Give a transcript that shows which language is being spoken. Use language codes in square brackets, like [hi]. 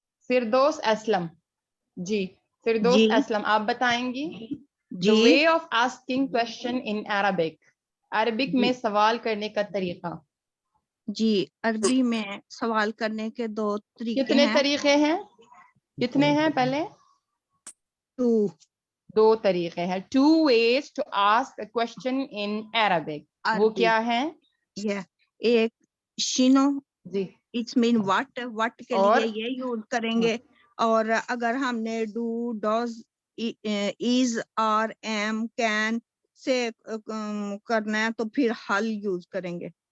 [ur] فردوس اسلم, جی فردوس اسلم, آپ بتائیں گی [en] the way of asking question in Arabic, [ur] Arabic میں سوال کرنے کا طریقہ. جی, عربی میں سوال کرنے کے 2 طریقے کتنے ہیں. طریقے ہیں, کتنے ہیں پہلے؟ 2 طریقے ہیں. [en] 2 ways to ask a question in Arabic. [ur] وہ کیا ہیں؟ ایک شینو, جی, [en] it's main what [ur] کے لیے یہ یوز کریں گے, اور اگر ہم نے do, does, is, are, M, can say کرنا ہے تو پھر حل یوز کریں گے.